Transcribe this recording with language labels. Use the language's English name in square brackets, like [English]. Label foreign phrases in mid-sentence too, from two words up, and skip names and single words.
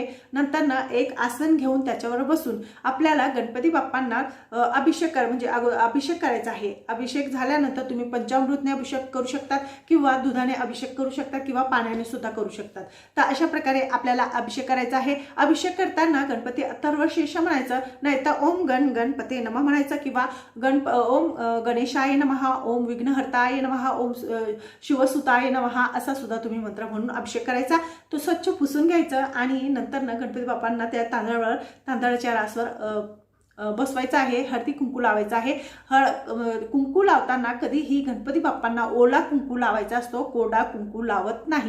[Marathi] नंतर एक आसन घेऊन त्याच्यावर बसून आपल्याला गणपती बाप्पांना अभिषेक करायचा आहे. अभिषेक झाल्यानंतर तुम्ही पंचामृतने अभिषेक करू शकतात किंवा दुधाने अभिषेक करू शकतात किंवा पाण्याने सुद्धा करू शकतात. तर अशा प्रकारे आपल्याला अभिषेक करायचा आहे. अभिषेक करताना गणपती अथर्वशीर्ष म्हणायचं, नाही तर [Sanskrit] ओम गणपते नमः [Marathi] म्हणायचं किंवा [Sanskrit] ओम गणेशाय नमः, ओम विघ्नहर्ताय नमः, ओम शिवसुताय नमः [Marathi] असा सुद्धा तुम्ही मंत्र म्हणून अभिषेक करायचा. तो स्वच्छ पुसून घ्यायचं आणि नंतर गणपती बाप्पांना त्या तांदळाच्या रासवर बसवायचं आहे. हळदी कुंकू लावायचं आहे. कुंकू लावताना कधीही गणपती बाप्पांना ओला कुंकू लावायचा असतो, कोरडा कुंकू लावत नाही.